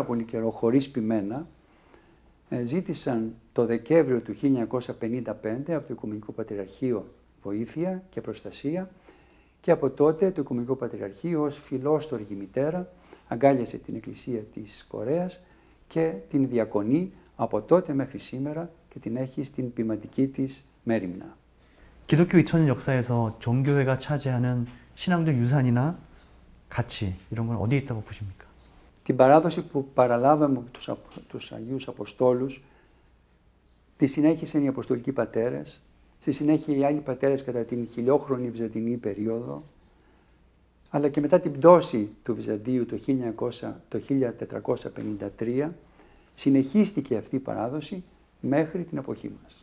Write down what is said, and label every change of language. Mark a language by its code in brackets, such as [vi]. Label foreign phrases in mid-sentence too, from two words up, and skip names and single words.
[el] πολύ καιρό χωρίς ποιμένα, ζήτησαν το Δεκέμβριο του 1955 από το Οικουμενικό Πατριαρχείο βοήθεια και προστασία και από τότε το Οικουμενικό Πατριαρχείο ως φιλόστοργη μητέρα αγκάλιασε την Εκκλησία της Κορέας και την διακονεί από τότε μέχρι σήμερα και την έχει στην ποιμαντική της μέριμνα. [ko] 기독교 2000년 역사에서 정교회가 차지하는 신앙적 유산이나 가치 이런 건 어디에 있다고 보십니까? [el] Την παράδοση που παραλάβαμε από τους Αγίους Αποστόλους τη συνέχισαν οι Αποστολικοί Πατέρες στη συνέχεια οι άλλοι πατέρες κατά την χιλιόχρονη Βυζαντινή περίοδο, αλλά και μετά την πτώση του Βυζαντίου το 1453, συνεχίστηκε αυτή η παράδοση μέχρι την εποχή μας.